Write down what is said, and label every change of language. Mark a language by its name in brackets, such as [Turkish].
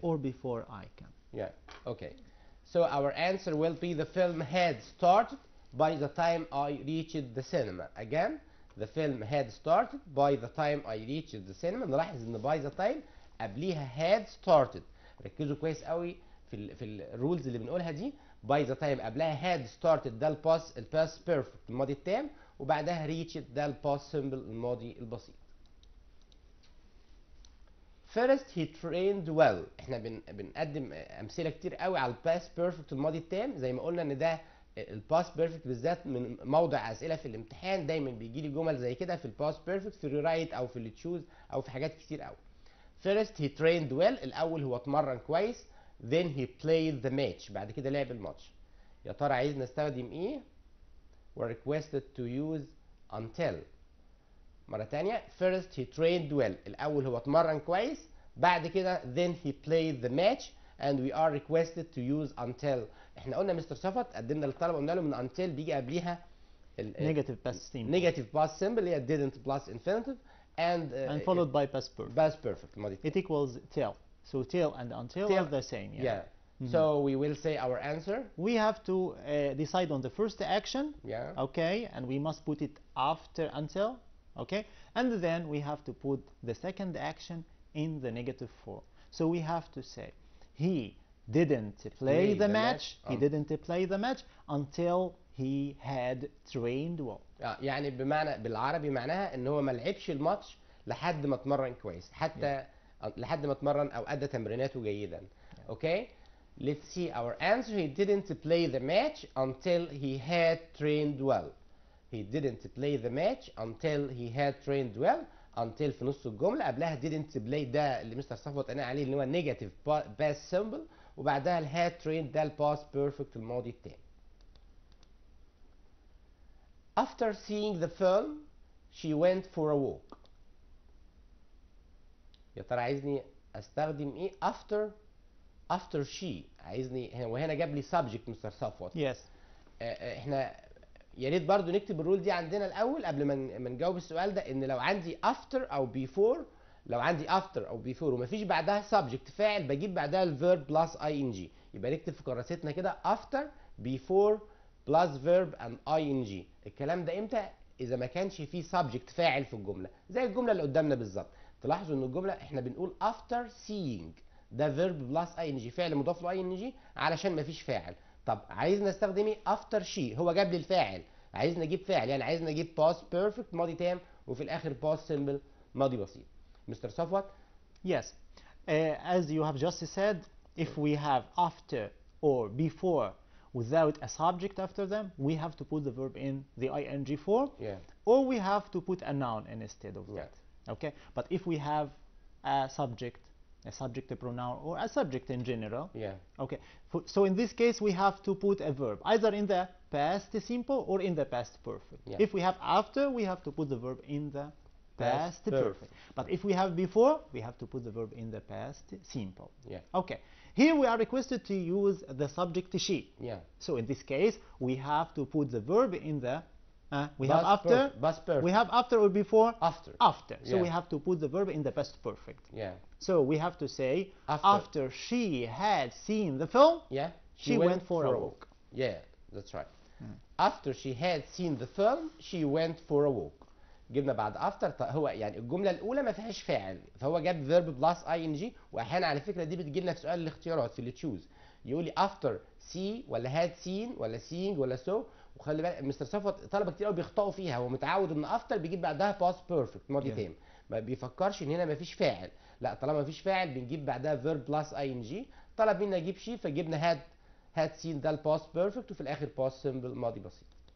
[English] Or before I come. Yeah. Okay. So our answer will be the film had started by the time I reached the cinema. Again, the film had started by the time I reached the cinema. [Arabic] نلاحظ ان [English] by the time [Arabic] قبليها [English] had started. [Arabic] ركزوا كويس قوي في الرولز اللي بنقولها دي. [English] by the time [Arabic] قبلها [English] had started [Arabic] ده الباست بيرفكت الماضي التام، وبعدها reached ده الباست سمبل الماضي البسيط. [English] First he trained well. [Arabic] احنا بنقدم امثله كتير قوي على الباست بيرفكت الماضي التام، زي ما قلنا ان ده الباست بيرفكت بالذات من موضع اسئله في الامتحان. دايما بيجي لي جمل زي كده في الباست بيرفكت، في الريرايت او في التشوز او في حاجات كتير قوي. [English] First he trained well. [Arabic] الاول هو اتمرن كويس. [English] Then he played the match. [Arabic] بعد كده لعب الماتش. يا ترى عايز نستخدم ايه؟ [English] We're requested to use until. [Arabic] مرة تانية. [English] First he trained well. [Arabic] الأول هو اتمرن كويس. بعد كده [English] then he played the match and we are requested to use until. [Arabic] احنا قلنا مستر صفت قدمنا للطلبة قلنا لهم ان until بيجي قبليها [English] negative past simple. negative past simple [Arabic] اللي هي [English] didn't plus infinitive and followed by past perfect. Past perfect الماضي It equals till. So till and until are the same. Yeah. So we will say our answer. We have to decide on the first action. Yeah. Okay, and we must put it after until. Okay, and then we have to put the second action in the negative form. So we have to say he didn't play the match. He didn't play the match until he had trained well. [Arabic] يعني بمعنى بالعربي معناها ان هو ما لعبش الماتش لحد ما اتمرن كويس، حتى لحد ما اتمرن او ادى تمريناته جيدا. Okay. [English] Let's see our answer. He didn't play the match until he had trained well. He didn't play the match until he had trained well. [Arabic] Until في نص الجملة قبلها didn't play ده اللي مستر صفوت قال عليه اللي هو [English] negative past simple، [Arabic] وبعدها ال had trained ده ال [English] past perfect [Arabic] الماضي التام. [English] After seeing the film she went for a walk. [Arabic] يا ترى عايزني استخدم ايه؟ [English] after she. [Arabic] عايزني وهنا جاب لي subject مستر صفوت. [English] Yes. [Arabic] احنا يا ريت برضو نكتب الرول دي عندنا الاول قبل ما نجاوب السؤال ده، ان لو عندي after او before، لو عندي after او before ومفيش بعدها subject فاعل بجيب بعدها ال [English] verb plus ing. [Arabic] يبقى نكتب في كراستنا كده [English] after before plus verb and ing. [Arabic] الكلام ده امتى؟ اذا ما كانش فيه subject فاعل في الجمله، زي الجمله اللي قدامنا بالظبط. تلاحظوا ان الجمله احنا بنقول [English] after seeing [Arabic] ده [English] verb plus ing [Arabic] فعل مضاف له ing علشان مفيش فاعل. طب عايزنا نستخدم ايه؟ [English] after she. [Arabic] هو جاب لي الفاعل، عايزنا نجيب فاعل، يعني عايزنا نجيب [English] past perfect [Arabic] ماضي تام وفي الاخر [English] past simple [Arabic] ماضي بسيط. مستر صفوت. [English] Yes. As you have just said, if we have after or before without a subject after them, we have to put the verb in the ing form. Yeah. Or we have to put a noun instead of that. Yeah. Okay. But if we have a subject, a pronoun, or a subject in general. Yeah. Okay. So in this case, we have to put a verb either in the past simple or in the past perfect. Yeah. If we have after, we have to put the verb in the past perfect. But if we have before, we have to put the verb in the past simple. Yeah. Okay. Here we are requested to use the subject she. Yeah. So in this case, we have to put the verb in the we have Past after. past perfect. We have after or before? After. After. So Yeah. we have to put the verb in the past perfect. Yeah. So we have to say After. she had seen the film, Yeah. she went for a walk. Yeah, that's right. After she had seen the film, she went for a walk. [Arabic] جبنا بعد after هو يعني الجملة الأولى ما فيهاش فاعل، فهو جاب [English] verb plus ing، [Arabic] وأحيانا على فكرة دي بتجي لنا في سؤال الاختيارات في اللي تشوز، يقول لي after see ولا had seen ولا seeing ولا so، وخلي بالك مستر صفوت طلبة كتير قوي بيخطئوا فيها، هو متعود إن after بيجيب بعدها [English] past perfect [Arabic] ماضي تام، ما بيفكرش إن هنا ما فيش فاعل، لا طالما ما فيش فاعل بنجيب بعدها verb plus ing، طلب منا نجيب شي فجبنا [English] had seen [Arabic] ده الباست بيرفكت وفي الاخر باست سمبل ماضي بسيط.